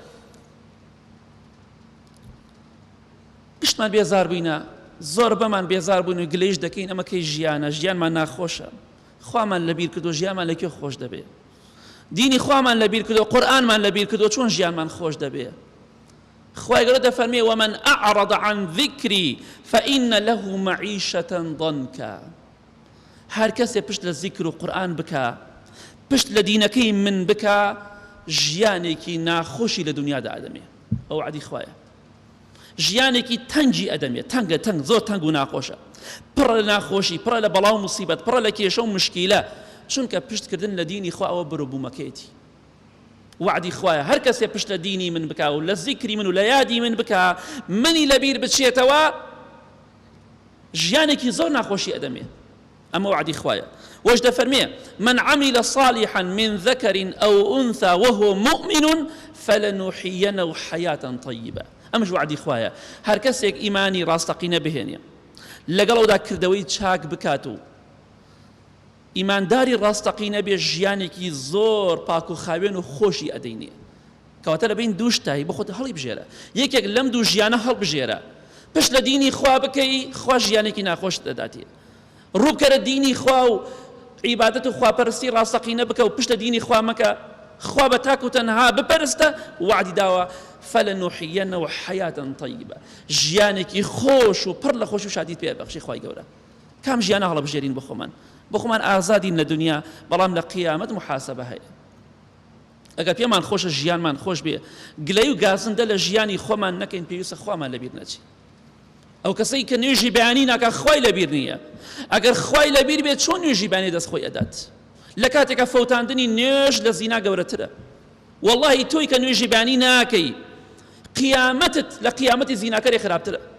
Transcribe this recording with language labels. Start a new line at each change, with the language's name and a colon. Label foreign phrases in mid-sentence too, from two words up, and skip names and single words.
Central Kurdish: گشتمان بێزار بووینە زۆر بەمان بێزار بووین و گلەیش دەکەین ئەمە کەی ژیانە ژیانمان ناخۆشە خوامان لەبیر کردو ژیانمان لەکوێ خۆش دەبێ دینی خوامان لەبیر کردو قورئانمان لەبیر کردو چۆن ژیانمان خۆش دەبێ خوای گەورە دەفەرمێ
Arabic: ومن أعرض عن ذكري فإن له معيشة ضنكا
Central Kurdish: هەر کەسێ پشت لە ذیکر و قورئان بکە پشت لە دینەکەی من بکە ژیانێکی ناخۆشی لە دنیادا ئەدەمێ ئەو وعدی خوایە ژیانێکی تەنگی ئەدەمێ تەنگە تەنگ زۆر تەنگ و ناخۆشە پڕە لە ناخۆشی پڕە لە بەڵاو موسیبەت پڕە لە کێشە و مشکیلە چونکە پشتکردن لە دینی خوا ئەوە بروبوومەکەیەتی وعدی خوایە هەر کەسێ پشت لە دینی من بکە و لە ذیکری من و لە یادی من بکە منی لەبیر بچێتەوە ژیانێکی زۆر ناخۆشی ئەدەمێ ئەمە وعدی خوایە وەش دەفەرمێ
Arabic: من عمل صالحا من ذكر أو أنثى وهو مؤمن فلنحيينه حياة طيبة
Central Kurdish: ئەمەش وعدی خوایە هەر کەسێک ئیمانی ڕاستەقینە بهێنێ لەگەڵەوەدا کردەوەی چاک بکات و ئیمانداری ڕاستەقینە بێ ژیانێکی زۆر پاک و خاوێن و خۆشی ئەدەینێ کەواتە لەبین دوو شتایی بۆ خۆت هەڵی بژێرە یەکێک لەم دوو ژیانە هەڵبژێرە پشت لە دینی خوا بکەی خوا ژیانێکی ناخۆش دەداتێ ڕووبکەرە دینی خوا و عیبادەت و خواپەرستی ڕاستەقینە بکە و پشت لە دینی خوا مەکە خوا بە تاک و تەنها بپەرستە وعدی داوە
Arabic: فلنحيينه حياة طيبة
Central Kurdish: ژیانێکی خۆش و پڕ لە خۆش و شادیت پێ بەخشی خوای گەورە کام ژیانە هەڵبژێرین بۆ خۆمان ئازادین لە دنیا بەڵام لە قیامەت محاسبە هەیە ئەگەر پێمان خۆشە ژیانمان خۆش بێ گلەی و گازندە لە ژیانی خۆمان نەکەین پێویستە خوامان لەبیر نەچی ئەو کەسەی کە نوێژی بەیانی ناکە خوای لەبیر نییە ئەگەر خوای لەبیر بێت چۆن نوێژی بەیانی دەست خۆی ئەدات لە کاتێکە فەوتاندنی نوێژ لە زینا گەورەترە والله تۆی کە نوێژی بەیانی ناکەی قیامەتت لە قیامەتی زیناکەری خراپترە